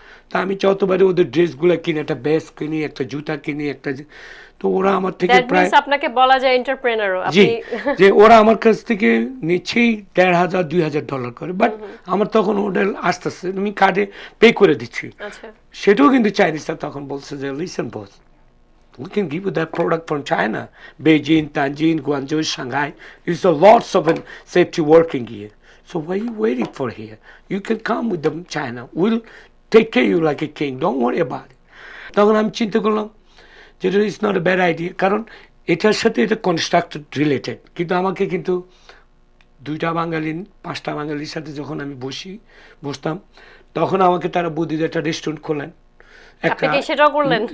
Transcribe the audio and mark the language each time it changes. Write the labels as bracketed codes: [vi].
[bn] তা আমি যতবারই ওদের ড্রেসগুলো কিনি, একটা ব্যাগ কিনি, একটা জুতা কিনি, তো ওরা আমার থেকে [en] that [bn] প্রায় মিন্স আপনাকে বলা যায় এন্টারপ্রেনারও জি, আপনি। যে ওরা আমার কাছ থেকে নিচ্ছেই $1,500-2,000 করে, বাট আমার তখন ওদের আস্তে আস্তে আমি কার্ডে পে করে দিচ্ছি। আচ্ছা সেটাও কিন্তু চাইনিজরা তখন বলছে যে [en] Listen boss, we can give you that product from China, Beijing, Tianjin, Guangzhou, Shanghai. There's a lots of safety working here. So why are you waiting for here? You can come with them China. We'll take care of you like a king. Don't worry about it. [bn] তখন আমি চিন্তা করলাম যে [en] it's not a bad idea, [bn] কারণ এটার সাথে এটা constructed related. কিন্তু আমাকে কিন্তু 2টা বাঙালি 5টা বাঙালির সাথে যখন আমি বসতাম, তখন আমাকে তারা বুদ্ধি দিয়ে একটা রেস্টুরেন্ট খোলেন। আপনি কি সেটাও করলেন?